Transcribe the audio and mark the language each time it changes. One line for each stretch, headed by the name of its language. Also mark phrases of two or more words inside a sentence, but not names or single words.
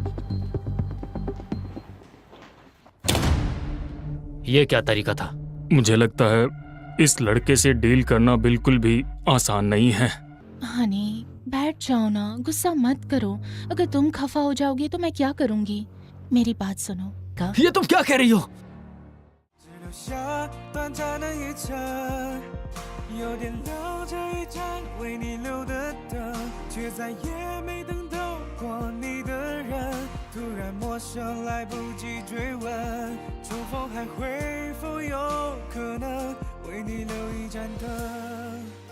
Hindi: ये क्या तरीका था? मुझे लगता है इस लड़के से डील करना बिल्कुल भी आसान नहीं है। हनी, बैठ जाओ ना, गुस्सा मत करो। अगर तुम खफा हो जाओगे तो मैं क्या करूंगी? मेरी बात सुनो। कब? ये तुम क्या कह रही हो?
Chinese: 只留下短暂的一程，有点留着一盏为你留的灯，却再也没等到过你的人。突然陌生，来不及追问，重逢还会否有可能为你留一盏灯？